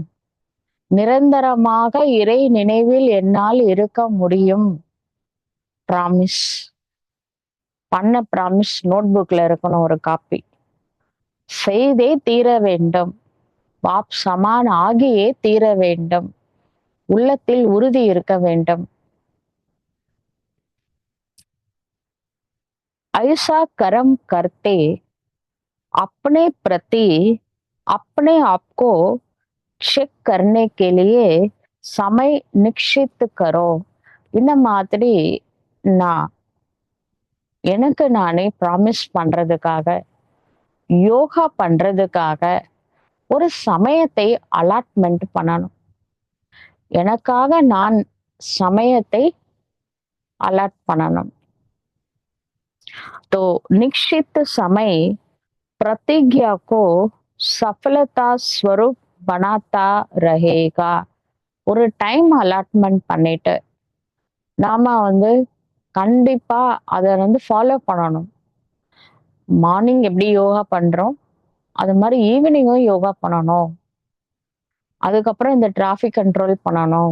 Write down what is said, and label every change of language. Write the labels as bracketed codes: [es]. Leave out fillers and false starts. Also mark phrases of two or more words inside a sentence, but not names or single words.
[ta] நிரந்தரமாக இறை நினைவில் என்னால் இருக்க முடியும். ப்ராமிஸ். பண்ண ப்ராமிஸ் [en] note bookla [ta] இருக்கணும் ஒரு காப்பி. செய்தே தீர வேண்டும். [hi] बाप समान [ta] ஆகியே தீர வேண்டும். உள்ளத்தில் உறுதி இருக்க வேண்டும். [hi] ऐसा कर्म करते अपने प्रति अपने आप को செக் करने के लिए समय निश्चित करो. [ta] இந்த மாதிரி நான் எனக்கு நானே ப்ராமிஸ் பண்றதுக்காக யோகா பண்றதுக்காக ஒரு சமயத்தை அலாட்மெண்ட் பண்ணணும். எனக்காக நான் சமயத்தை அலாட் பண்ணணும். [hi] तो निश्चित समय प्रतिज्ञा को सफलता स्वरूप बनाता रहेगा. [ta] ஒரு [en] time allotment [ta] பண்ணிட்டு நாம வந்து கண்டிப்பா அதை வந்து ஃபாலோ பண்ணணும். மார்னிங் எப்படி யோகா பண்றோம் அது மாதிரி ஈவினிங்கும் யோகா பண்ணணும். அதுக்கப்புறம் இந்த [en] traffic control [ta] பண்ணணும்.